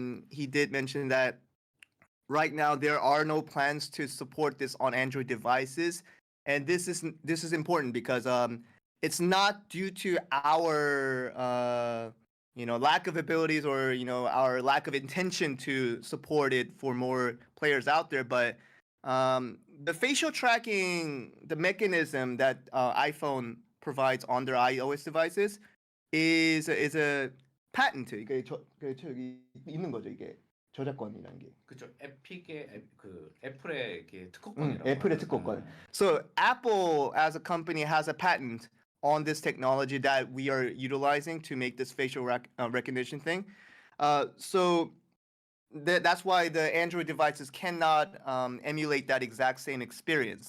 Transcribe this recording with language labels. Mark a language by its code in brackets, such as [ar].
[en] He did mention that right now there are no plans to support this on Android devices, and this is important because it's not due to our lack of abilities or our lack of intention to support it for more players out there, but the facial tracking, the mechanism that iPhone provides on their iOS devices is a patent. [ko] 이게 저기 있는 거죠, 이게 저작권이라는 게. 그죠. 그 애플의 이게 특허권이라고. 애플의 특허권. [en] So Apple as a company has a patent on this technology that we are utilizing to make this facial recognition thing. So that's why the Android devices cannot emulate that exact same experience.